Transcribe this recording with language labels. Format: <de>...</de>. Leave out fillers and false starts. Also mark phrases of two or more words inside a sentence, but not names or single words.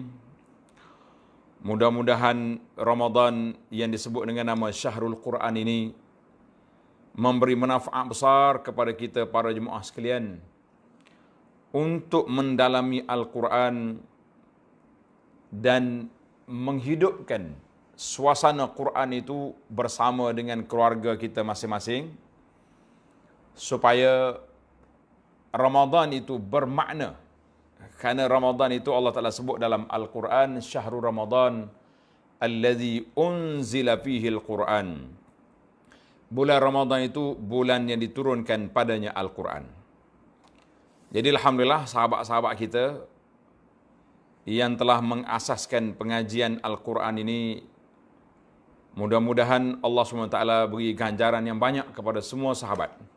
<ms>Mudah-mudahan Ramadan yang disebut dengan nama Syahrul Quran ini memberi manfaat besar kepada kita para jemaah sekalian untuk mendalami Al-Quran dan menghidupkan suasana Quran itu bersama dengan keluarga kita masing-masing, supaya Ramadan itu bermakna. Kerana Ramadan itu Allah Ta'ala sebut dalam Al-Quran,</ms> <ar>شهر رمضان الذي أنزل فيه القرآن.</ar> <ms>Bulan Ramadan itu bulan yang diturunkan padanya Al-Quran. Jadi Alhamdulillah, sahabat-sahabat kita yang telah mengasaskan pengajian Al-Quran ini, mudah-mudahan Allah SWT beri ganjaran yang banyak kepada semua sahabat.</ms>